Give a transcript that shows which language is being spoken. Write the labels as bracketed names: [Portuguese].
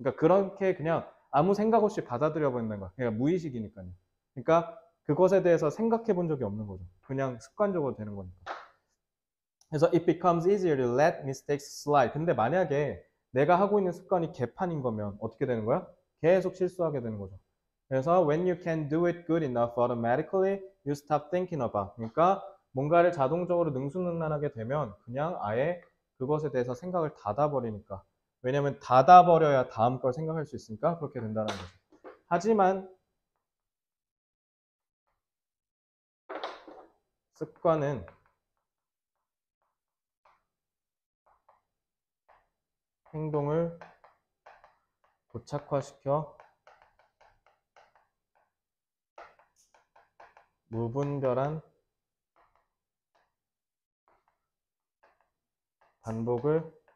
[Korean] 그러니까 그렇게 그냥 아무 생각 없이 받아들여 버린다는 거야. 그러니까 무의식이니까요. 그러니까 그것에 대해서 생각해 본 적이 없는 거죠. 그냥 습관적으로 되는 거니까. 그래서 [English] it becomes easier to let mistakes slide. [Korean] 근데 만약에 내가 하고 있는 습관이 개판인 거면 어떻게 되는 거야? 계속 실수하게 되는 거죠. 그래서 [English] when you can do it good enough automatically, you stop thinking about. [Korean] 그러니까 뭔가를 자동적으로 능수능란하게 되면 그냥 아예 그것에 대해서 생각을 닫아버리니까. 왜냐면 닫아버려야 다음 걸 생각할 수 있으니까 그렇게 된다는 거죠. 하지만 습관은 행동을 고착화시켜 무분별한 반복을